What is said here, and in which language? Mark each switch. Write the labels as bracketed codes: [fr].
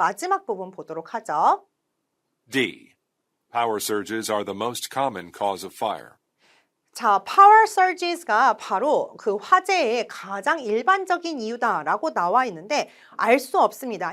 [ko] 마지막 부분 보도록 하죠. [en] D. Power surges are the most common cause of fire. [ko] 자, power surges가 바로 그 화재의 가장 일반적인 이유다라고 나와 있는데 알 수 없습니다.